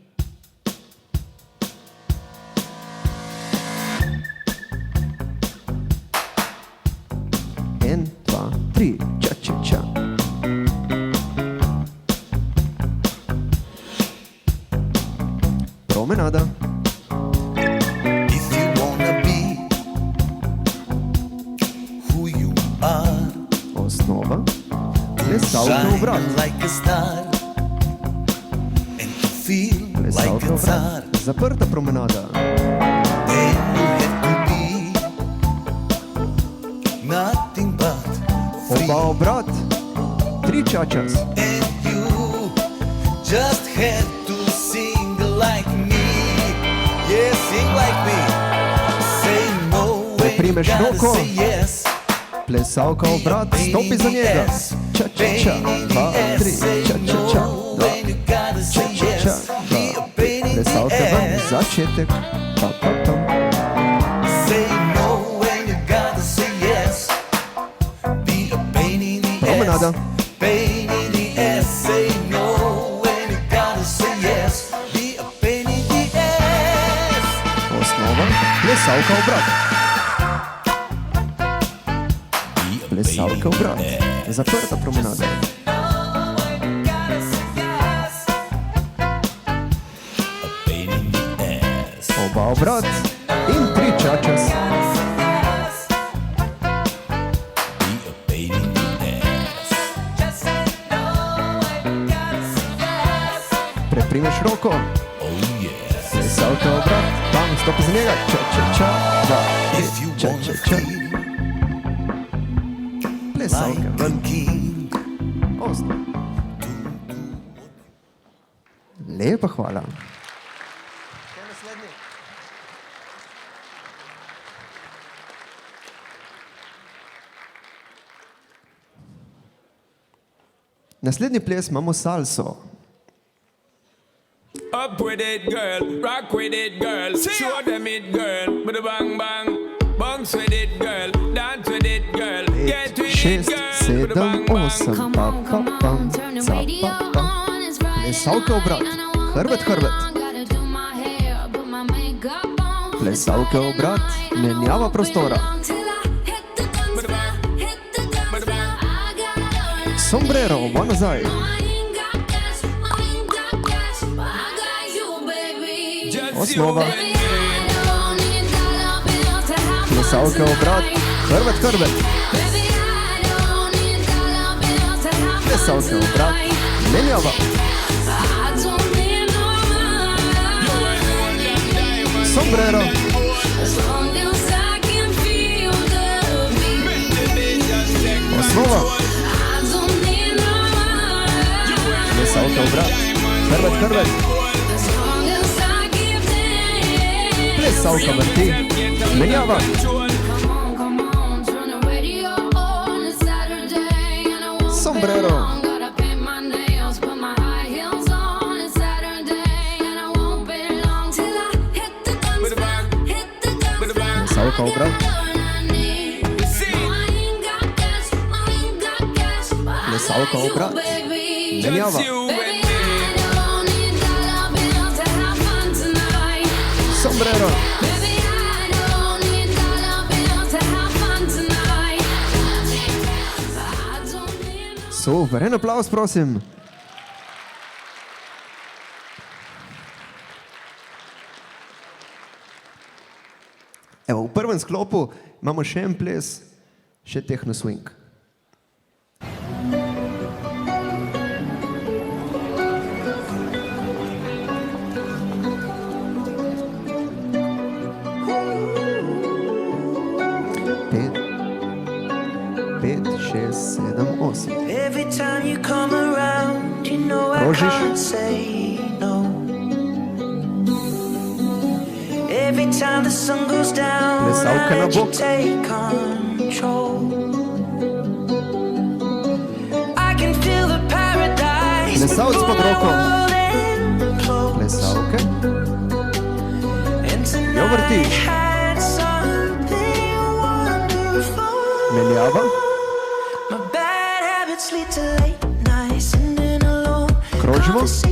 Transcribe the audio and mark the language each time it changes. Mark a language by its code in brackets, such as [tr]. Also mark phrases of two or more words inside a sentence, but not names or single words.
[sl] 1, 2, 3, ča-ča-ča. Promenada. [en] If you wanna be who you are, [sl] Osnova. Plesalka obrat. [en] shine like a star and to feel like [sl] Plesalka [en] a [sl] obrat. [en] tsar, [sl] Zaprta promenada. [en] then you have to be nothing but free, [sl] Oba obrat. 3 čačas. [en] and you just have to sing like me. Yeah, sing like me. Say no when you [sl] Primeš [en] gotta [sl] roko. [en] say yes. [sl] Plesalka obrat. Stopi za njega. Ča-ča-ča. 2, 3. Ča-ča-ča. 2. Ča-ča-ča. 2. Plesalka ven. Začetek. Pa-pa-pam. [en] Say no when you gotta say yes. Be a pain in the [sl] Promenada. [en] ass. Pain in the ass. Say no when you gotta say yes. Be a pain in the ass. [sl] Osnova. Plesalka obrat. Plesalka obrat. Zaprta promenada. [en] Pain in the ass. [sl] Oba obrat. In 3 čačas. [en] Be a pain in the ass. [sl] Preprimeš roko. [en] Oh yeah. [sl] Plesalka obrat. Bam, stopi za njega. Ča-ča-ča. 2, [en] If you [sl] 3. [en] wanna [sl] Ča-ča-ča. [en] feel [sl] Plesalka [en] like [sl] ven. [en] a king, [sl] Osnova. Lepa hvala. Naslednji ples imamo salso. [en] Up with it, girl. Rock with it, girl. Show them it, girl. With a bang bang. Bounce with it, girl. Dance with it, girl. Get with 6, it, girl. With a 7, bang bang. 8, pa pa pam, ca pa pam. [sl] Plesalka obrat. Hrbet, hrbet. Plesalka obrat. Menjava prostora. Sombrero, oba nazaj. [en] Just [sl] Osnova. [en] you and me. [sl] Plesalka obrat. Hrbet, hrbet. Plesalka obrat. Menjava. Sombrero. Osnova. Plesalka obrat. Hrbet, hrbet. Plesalka vrti. Menjava. Sombrero. [en] With a bang. With a bang. [sl] Plesalka obrat. Plesalka obrat. Menjava. [en] Just you and me. [sl] Sombrero. Super, en aplavz, prosim. Evo, v prvem sklopu imamo še en ples, še techno swing. Pet, 6, 7, 8. [en] Every time you come around, you know I [sl] Krožiš. [en] can't say no. Every time the sun goes down, [sl] Plesalka [en] I [sl] na [en] let you [sl] bok. [en] take control. I can feel the [sl] Plesalc pod roko. Plesalke. Jo vrtiš. Menjava. Krožimo.